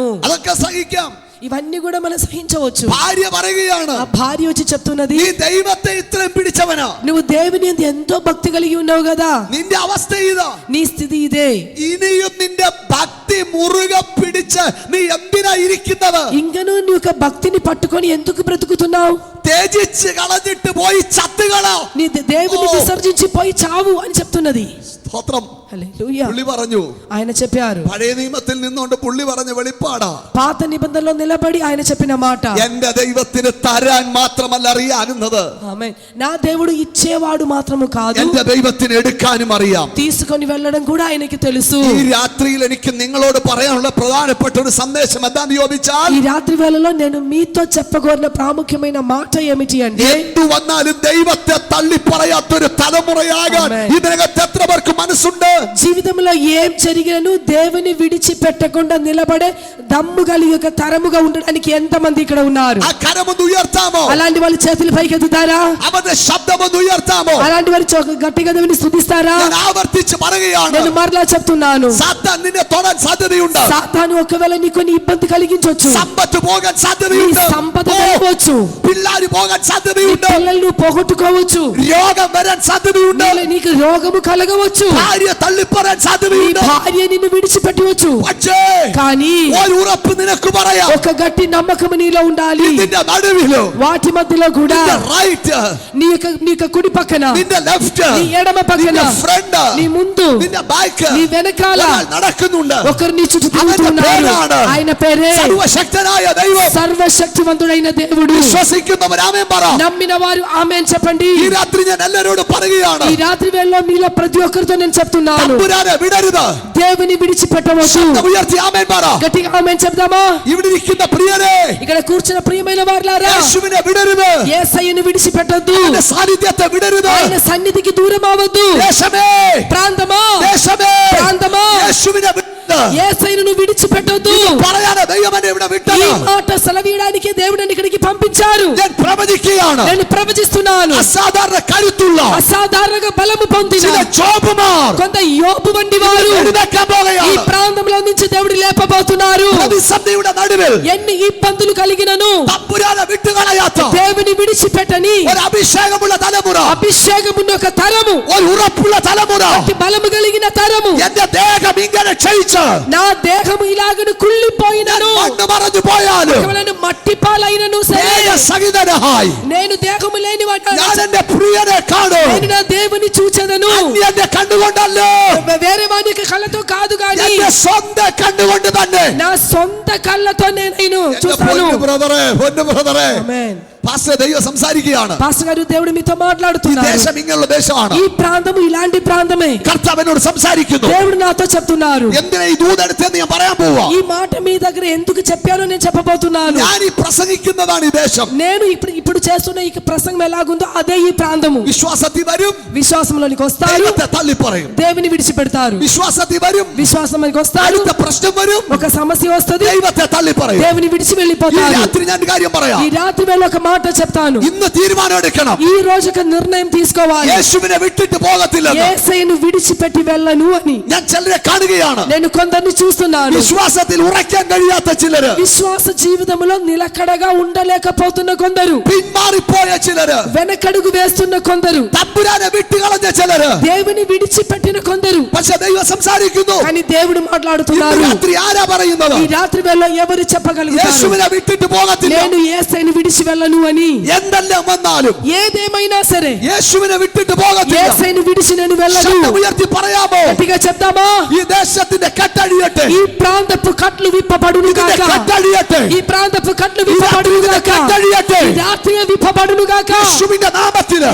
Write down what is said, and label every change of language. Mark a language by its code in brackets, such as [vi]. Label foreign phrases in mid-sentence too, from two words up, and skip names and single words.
[ml] അതൊക്കെ സഹിക്കാം. [te] ఇవన్నీ కూడా మనం సహించవచ్చు. [ml] ഭാര്യ പറയുകയാണ്, [te] ఆ భార్య వచ్చి చెప్తున్నది, [ml] നീ ദൈവത്തെ ഇത്രയും പിടിച്ചവനാ, [te] నువ్వు దేవుని యందు ఎంతో భక్తి కలిగి ఉన్నావు కదా, [ml] നിന്റെ അവസ്ഥ ഇതാ, [te] నీ స్థితి ఇదే, [ml] ഇനിയും നിന്റെ ഭക്തി മുറുകെ പിടിച്ച് നീ എന്തിനാ ഇരിക്കുന്നത്? [te] ఇంకను నీ యొక్క భక్తిని పట్టుకొని ఎందుకు బ్రతుకుతున్నావు? [ml] ത്യജിച്ച് കളഞ്ഞിട്ട് പോയി ചത്തുകളോ, [te] నీ దేవుని విసర్జించి పోయి చావు అని చెప్తున్నది. [ml] സ്തോത്രം. [te] హల్లెలూయా. [ml] പുള്ളി പറഞ്ഞു, [te] ఆయన చెప్పారు, [ml] പഴയ നിയമത്തിൽ നിന്നുകൊണ്ട് പുള്ളി പറഞ്ഞ വെളിപ്പാടാ, [te] పాత నిబంధనలో నిలబడి ఆయన చెప్పిన మాట, [ml] എന്റെ ദൈവത്തിന് തരാൻ മാത്രമല്ല അറിയാവുന്നത്, [te] ఆమేన్, నా దేవుడు ఇచ్చేవాడు మాత్రము కాదు, [ml] എന്റെ ദൈവത്തിന് എടുക്കാനും അറിയാം. [te] తీసుకొని వెళ్ళడం కూడా ఆయనకి తెలుసు. [ml] ഈ രാത്രിയിൽ എനിക്ക് നിങ്ങളോട് പറയാനുള്ള പ്രധാനപ്പെട്ട ഒരു സന്ദേശം എന്താന്ന് ചോദിച്ചാൽ, [te] ఈ రాత్రి వేళలో నేను మీతో చెప్పగోరిన ప్రాముఖ్యమైన మాట ఏమిటి అంటే, [ml] എന്തു വന്നാലും ദൈവത്തെ തള്ളി പറയാത്തൊരു തലമുറയാകാൻ ആമേൻ. ഇതിനകത്ത് എത്ര പേർക്ക് മനസ്സുണ്ട്? [te] జీవితంలో ఏం జరిగినను దేవుని విడిచిపెట్టకుండా నిలబడే దమ్ము కలిగి ఒక తరముగా ఉండడానికి ఎంతమంది ఇక్కడ ఉన్నారు? [ml] ആ കരമൊന്ന് ഉയർത്താമോ? [te] అలాంటి వాళ్ళు చేతులు పైకెత్తుతారా? [ml] അവന്റെ ശബ്ദമൊന്ന് ഉയർത്താമോ? [te] అలాంటి వారు గట్టిగా దేవుని స్తుతిస్తారా? [ml] ഞാൻ ആവർത്തിച്ച് പറയുകയാണ്, [te] నేను మరలా చెప్తున్నాను, [ml] സാത്താൻ നിന്നെ തൊടാൻ സാധ്യതയുണ്ട്, [te] సాతాను ఒకవేళ నీకు ఇబ్బంది కలిగించవచ్చు, [ml] സമ്പത്ത് പോകാൻ [te] నీ [ml] സാധ്യതയുണ്ട്, [te] సంపద వెళ్ళవచ్చు, [ml] പിള്ളാര് പോകാൻ [te] నీ [ml] സാധ്യതയുണ്ട്, [te] పిల్లలను పోగొట్టుకోవచ్చు, [ml] രോഗം വരാൻ സാധ്യതയുണ്ട്, [te] నీకు రోగము కలగవచ్చు, [ml] ഭാര്യ തള്ളിപ്പറയാൻ [te] నీ [ml] സാധ്യതയുണ്ട്. [te] భార్య నిన్ను విడిచిపెట్టవచ్చు. [ml] പക്ഷേ [te] కానీ [ml] ഒരു ഉറപ്പ് നിനക്ക് പറയാം, [te] ఒక గట్టి నమ్మకం నీలో ఉండాలి. [ml] നിന്റെ നടുവിലോ, [te] వాటి మధ్యలో కూడా [ml] നിന്റെ റൈറ്റ്, [te] నీ యొక్క కుడి పక్కన, [ml] നിന്റെ ലെഫ്റ്റ്, [te] నీ ఎడమ పక్కన, [ml] നിന്റെ ഫ്രണ്ട്, [te] నీ ముందు, [ml] നിന്റെ ബാക്ക് [te] నీ వెనకాల [ml] നടക്കുന്നുണ്ട്. [te] ఒకరు నీ చుట్టూ [ml] അവന്റെ [te] తిరుగుతున్నారు. [ml] പേരാണ് [te] ఆయన పేరే [ml] സർവശക്തനായ ദൈവം. [te] సర్వశక్తివంతుడైన దేవుడు. [ml] വിശ്വസിക്കുന്നവർ ആമേൻ പറ. [te] నమ్మిన వారు ఆమేన్ చెప్పండి. [ml] ഈ രാത്രി ഞാൻ എല്ലാവരോടും പറയുകയാണ്, [te] ఈ రాత్రి వేళలో మీలో ప్రతి ఒక్కరితో నేను చెప్తున్నాను, [ml] തമ്പുരാനെ വിടരുത്. [te] దేవుని విడిచిపెట్టవద్దు. [ml] ശബ്ദം ഉയർത്തി ആമേൻ പറ. [te] గట్టిగా ఆమేన్ చెప్దామా? [ml] ഇവിടെ ഇരിക്കുന്ന പ്രിയരെ, [te] ఇక్కడ కూర్చున్న ప్రియమైన వారులారా, [ml] യേശുവിനെ വിടരുത്. [te] యేసయ్యను విడిచిపెట్టొద్దు. [ml] അവന്റെ സാന്നിധ്യത്തെ വിടരുത്. [te] ఆయన సన్నిధికి దూరం అవ్వద్దు. [ml] ദേശമേ, [te] ప్రాంతమా, [ml] ദേശമേ, [te] ప్రాంతమా, [ml] യേശുവിനെ വിടരുത്. [te] యేసయ్యను విడిచిపెట్టొద్దు. [ml] പറയാനോ ദൈവം എന്നെ ഇവിടെ [te] ఈ [ml] വിട്ടത്. [te] మాట సెలవీయడానికి దేవుడు నన్ను ఇక్కడికి పంపించారు. [ml] ഞാൻ പ്രവചിക്കുകയാണ്, [te] నేను ప్రవచిస్తున్నాను. [ml] അസാധാരണ കരുത്തുള്ള [te] అసాధారణంగా బలము పొందిన [ml] ചില ജോബുമാർ [te] కొంత యోబు వంటి వారు [ml] എഴുന്നേൽക്കാൻ [te] ఈ [ml] പോകുകയാണ്. [te] ప్రాంతంలో నుంచి దేవుడు లేపబోతున్నారు. [ml] പ്രതിസന്ധിയുടെ നടുവിൽ [te] ఎన్ని ఇబ్బందులు కలిగినను [ml] തമ്പുരാനെ വിട്ടുകളയാത്ത [te] దేవుని విడిచిపెట్టని [ml] ഒരു അഭിഷേകമുള്ള തലമുറ, [te] అభిషేకమున్న ఒక తరము, [ml] ഒരു ഉറപ്പുള്ള തലമുറ, [te] అతి బలము కలిగిన తరము. [ml] എന്റെ ദേഹം ഇങ്ങനെ ക്ഷയിച്ച് [te] నా దేహము ఇలాగను కుళ్ళిపోయినను, [ml] മണ്ണ് മറഞ്ഞു പോയാലും [te] కేవలం మట్టి పాలైనను సరే, [ml] സഹിതനായി [te] నేను దేహము లేని [ml] ഞാൻ എന്റെ പ്രിയനെ കാണും. [te] నేను నా దేవుని చూచెదను. [ml] എന്റെ കണ്ണുകൊണ്ടല്ലോ, [te] వేరే వాని యొక్క కళ్ళతో కాదు గాని [ml] എന്റെ സ്വന്തം കണ്ണുകൊണ്ട് തന്നെ. [te] నా సొంత కళ్ళతో నేను [ml] എന്റെ [te] చూస్తాను. [ml] പൊന്നു ബ്രദറെ, പൊന്നു ബ്രദറെ, [te] ఆమేన్. [ml] പാസ്റ്റർ ദൈവം സംസാരിക്കുകയാണ്. [te] పాస్టర్ గారు దేవుడు మీతో [ml] ഈ [te] మాట్లాడుతున్నారు. [ml] ദേശം ഇങ്ങനെയുള്ള ദേശമാണ്. [te] ఈ ప్రాంతము ఇలాంటి ప్రాంతమే. [ml] കർത്താവ് എന്നോട് സംസാരിക്കുന്നു. [te] దేవుడు నాతో చెప్తున్నారు. [ml] എന്തിനാ ഈ ദൂതെടുത്തെന്ന് ഞാൻ പറയാൻ പോവാ. [te] ఈ మాట మీ దగ్గర ఎందుకు చెప్పానో నేను చెప్పబోతున్నాను. [ml] ഞാൻ ഈ പ്രസംഗിക്കുന്നതാണ് ഈ ദേശം. [te] నేను ఇప్పుడు చేస్తున్న ఈ ప్రసంగం ఎలాగుందో అదే ఈ ప్రాంతము. [ml] വിശ്വാസത്തിൽ വരും, [te] విశ్వాసంలోనికి వస్తారు, [ml] ദൈവത്തെ തള്ളി പറയും. [te] దేవుని విడిచిపెడతారు. [ml] വിശ്വാസത്തിൽ വരും, [te] విశ్వాసంలోనికి వస్తారు, [ml] അടുത്ത പ്രശ്നം വരും, [te] ఒక సమస్య వస్తది, [ml] ദൈവത്തെ തള്ളി പറയും. [te] దేవుని విడిచి [ml] ഈ [te] వెళ్ళిపోతారు. [ml] രാത്രി ഞാൻ ഒരു കാര്യം പറയാം. [te] ఈ రాత్రి వేళ ఒక మాట చెప్తాను. [ml] ഇന്ന് തീരുമാനം എടുക്കണം. [te] ఈ రోజు ఒక నిర్ణయం తీసుకోవాలి. [ml] യേശുവിനെ വിട്ടിട്ട് പോകത്തില്ലെന്ന്. [te] యేసయ్యను విడిచిపెట్టి వెళ్ళను అని [ml] ഞാൻ ചിലരെ കാണുകയാണ്. [te] నేను కొందరిని చూస్తున్నాను. [ml] വിശ്വാസത്തിൽ ഉറയ്ക്കാൻ കഴിയാത്ത ചിലര്, [te] విశ్వాస జీవితంలో నిలకడగా ఉండలేకపోతున్న కొందరు, [ml] പിന്മാറിപ്പോയ ചിലര്, [te] వెనకడుగు వేస్తున్న కొందరు, [ml] തമ്പുരാനെ വിട്ടുകളഞ്ഞ ചിലര്. [te] దేవుని విడిచిపెట్టిన కొందరు. [ml] പക്ഷെ ദൈവം സംസാരിക്കുന്നു. [te] కానీ దేవుడు [ml] ഇന്ന് [te] మాట్లాడుతున్నారు. [ml] രാത്രി ആരാ പറയുന്നത്? [te] ఈ రాత్రి వేళ ఎవరు చెప్పగలుగుతారు [ml] യേശുവിനെ വിട്ടിട്ട് പോകത്തില്ല. [te] నేను యేసయ్యను విడిచి వెళ్ళను అని? [ml] എന്തെല്ലാം വന്നാലും [te] ఏదేమైనా సరే [ml] യേശുവിനെ വിട്ടിട്ട് പോകത്തില്ല. [te] యేసయ్యను విడిచి నేను వెళ్ళను. [ml] ശബ്ദം ഉയർത്തി പറയാമോ? [te] గట్టిగా చెప్తామా? [ml] ഈ ദേശത്തിന്റെ കെട്ടഴിയട്ടെ. [te] ఈ ప్రాంతపు కట్లు విప్పబడును [ml] ഇതിന്റെ [te] గాక. [ml] കെട്ടഴിയട്ടെ. [te] ఈ ప్రాంతపు కట్లు విప్పబడును గాక. [ml] കെട്ടഴിയട്ടെ. [te] ఈ రాత్రి విప్పబడును గాక. [ml] യേശുവിന്റെ നാമത്തില്.